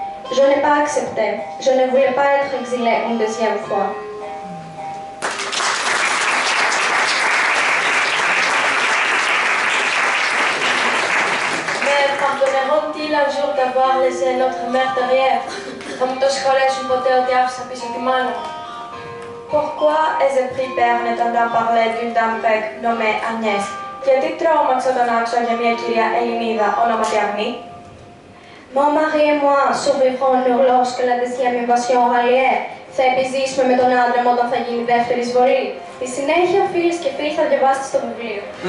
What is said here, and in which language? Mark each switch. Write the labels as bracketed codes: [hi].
[fr] Je n'ai pas accepté. Je ne voulais pas être exilée une deuxième fois. Mais pardonneront-ils un jour d'avoir laissé notre mère derrière? [el] Θα μου το συγχωρέσουν ποτέ ότι άφησα πίσω τη μάνα? [fr] Pourquoi ai-je pris peur n'entendant parler d'une dame grecque nommée Agnès? [el] Γιατί τρόμαξα τον άκουσα για μια κυρία Ελληνίδα ονόματι Αγνή? [fr] Mon mari et moi survivrons lorsque la deuxième invasion aura lieu. [el] Θα επιζήσουμε με τον άντρα μου όταν θα γίνει η δεύτερη εισβολή. Στη συνέχεια, φίλες και φίλοι, θα διαβάσετε στο βιβλίο.